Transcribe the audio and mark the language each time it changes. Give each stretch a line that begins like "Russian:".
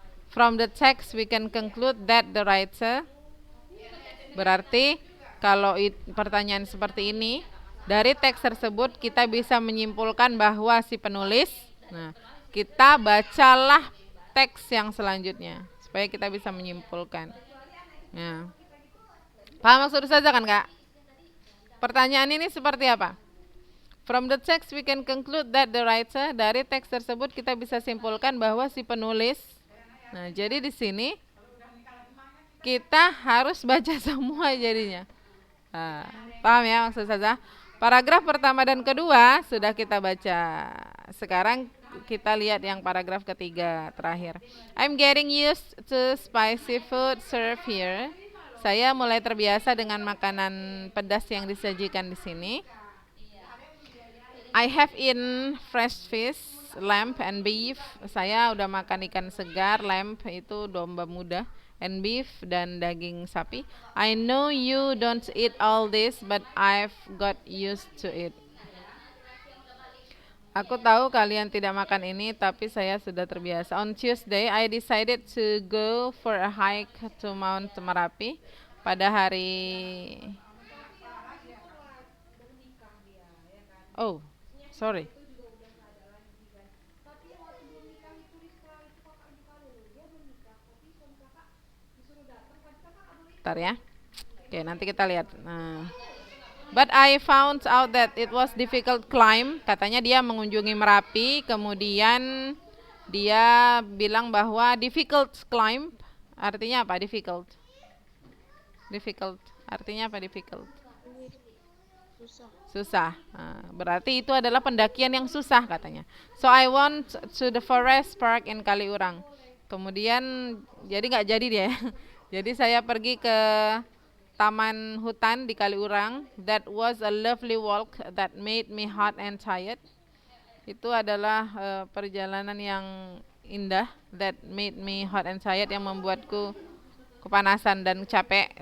English: From the text we can conclude that the writer.
Indonesian: Berarti kalau pertanyaan seperti ini, dari teks tersebut kita bisa menyimpulkan bahwa si penulis, nah, kita bacalah teks yang selanjutnya supaya kita bisa menyimpulkan. Nah, paham maksud saja kan Kak? Pertanyaan ini seperti apa?
English: From the text we can conclude that the writer.
Indonesian: Dari teks tersebut kita bisa simpulkan bahwa si penulis. Nah, jadi di sini kita harus baca semua jadinya. Nah, paham ya maksud saja? Paragraf pertama dan kedua sudah kita baca. Sekarang kita lihat yang paragraf ketiga terakhir.
English: I'm getting used to spicy food served here.
Indonesian: Saya mulai terbiasa dengan makanan pedas yang disajikan di sini.
English: I have eaten fresh fish, lamb and beef.
Indonesian: Saya udah makan ikan segar, lamb itu domba muda,
English: and beef
Indonesian: dan daging sapi.
English: I know you don't eat all this, but I've got used to it.
Indonesian: Aku tahu kalian tidak makan ini, tapi saya sudah terbiasa.
English: On Tuesday, I decided to go for a hike to Mount Merapi.
Indonesian: Pada hari
English: Oh, sorry.
Indonesian: Ntar ya. Oke, nanti kita lihat.
English: Nah, but I found out that it was difficult climb.
Indonesian: Katanya dia mengunjungi Merapi, kemudian dia bilang bahwa difficult climb artinya apa? Difficult. Difficult. Artinya apa difficult? Sulit. Susah. Susah. Nah, berarti itu adalah pendakian yang susah katanya.
English: So I went to the forest park in Kaliurang.
Indonesian: Kemudian jadi nggak jadi dia. Jadi saya pergi ke taman hutan di Kaliurang.
English: That was a lovely walk that made me hot and tired.
Indonesian: Itu adalah perjalanan yang indah
English: that made me hot and tired,
Indonesian: yang membuatku kepanasan dan capek.